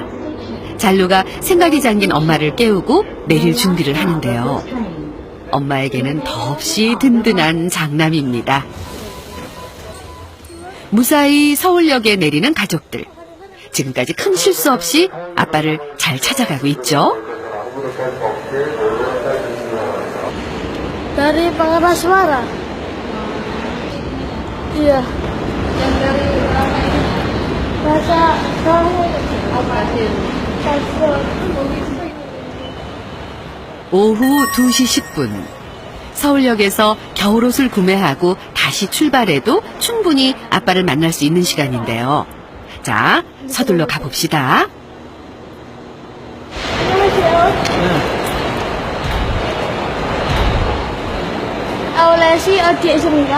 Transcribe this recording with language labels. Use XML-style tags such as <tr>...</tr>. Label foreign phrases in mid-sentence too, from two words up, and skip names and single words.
<ko>잘루가 생각이 잠긴 엄마를 깨우고 내릴 준비를 하는데요. 엄마에게는 더없이 든든한 장남입니다. 무사히 서울역에 내리는 가족들. 지금까지 큰 실수 없이 아빠를 잘 찾아가고 있죠.</ko> <id>Dari pengeras suara. Iya. Yang dari lama ini. Bahasa kamu apa sih?</id> <ko>오후 2시 10분. 서울역에서 겨울옷을 구매하고 다시 출발해도 충분히 아빠를 만날 수 있는 시간인데요. 자, 서둘러 가봅시다. Aulasi 어디에 있습니까?</ko>